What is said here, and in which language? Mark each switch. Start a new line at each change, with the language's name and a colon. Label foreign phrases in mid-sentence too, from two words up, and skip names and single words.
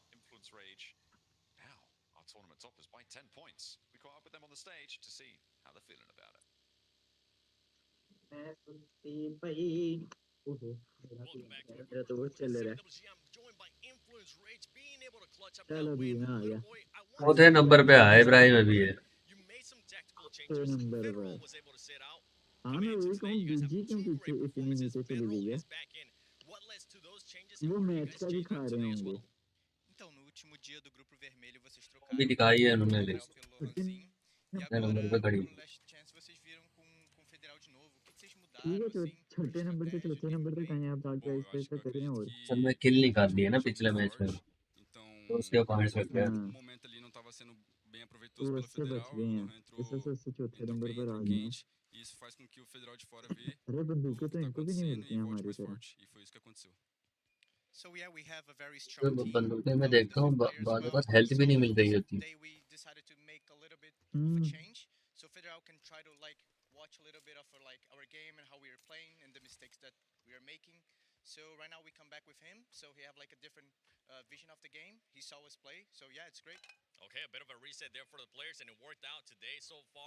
English: Influence Rage now our tournament toppers by 10 points. We caught up with them on the stage to see how they're feeling about it. Welcome back to I'm joined by Influence Rage, being able to clutch up that win. Little boy, I want
Hindi: चौथे नंबर पे आया इब्राहिम अभी है.
English: you made some tactical changes. Federal was able to sit out.
Hindi: हाँ मैं वही कहूँ बीजी क्यों पीछे इतनी नीचे चली गई है.
English: What led to those changes?
Hindi: वो मैच का भी खा रहे होंगे.
Portuguese: Então, no último dia do grupo vermelho, vocês
Hindi: अभी
Portuguese: trocaram
Hindi: दिखाई है उन्होंने
Portuguese: Federal
Hindi: लिस्ट.
Portuguese: pelo Lohanzinho. E
Hindi: चौथे
Portuguese: agora,
Hindi: नंबर पे खड़ी.
Portuguese: no Last Chance, vocês viram com o Federal de novo. O que vocês mudaram,
Hindi: ठीक है
Portuguese: assim?
Hindi: छठे नंबर से चौथे नंबर तक आए आप आगे ऐसे करें और असल में किल निकाल दिए ना पिछले मैच में. तो उसके पॉइंट्स लग गए.
Portuguese: momento ali não estava sendo bem aproveitoso pelo
Hindi: उससे बच
Portuguese: Federal.
Hindi: गए हैं.
Portuguese: Entrou
Hindi: इससे चौथे नंबर
Portuguese: bem,
Hindi: पर आ
Portuguese: entrou
Hindi: गए हैं.
Portuguese: quente. E isso faz com que o Federal de fora vê
Hindi: अरे बंदूकें
Portuguese: o
Hindi: तो
Portuguese: que tá
Hindi: इनको भी नहीं
Portuguese: acontecendo
Hindi: मिलती
Portuguese: e
Hindi: हैं
Portuguese: volte
Hindi: हमारी
Portuguese: mais
Hindi: तरह.
Portuguese: forte. E foi isso que aconteceu.
English: So yeah, we have a very
Hindi: तो
English: strong team.
Hindi: बंदूकें मैं देखता हूँ बाद में बस हेल्थ भी नहीं मिल रही होती.
English: Today we decided to make a little bit of a change, so Federal can try to like watch a little bit of our game and how we are playing and the mistakes that we are making. So right now we come back with him, so he have like a different vision of the game. He saw us play, so yeah, it's great. Okay, a bit of a reset there for the players, and it worked out today so far.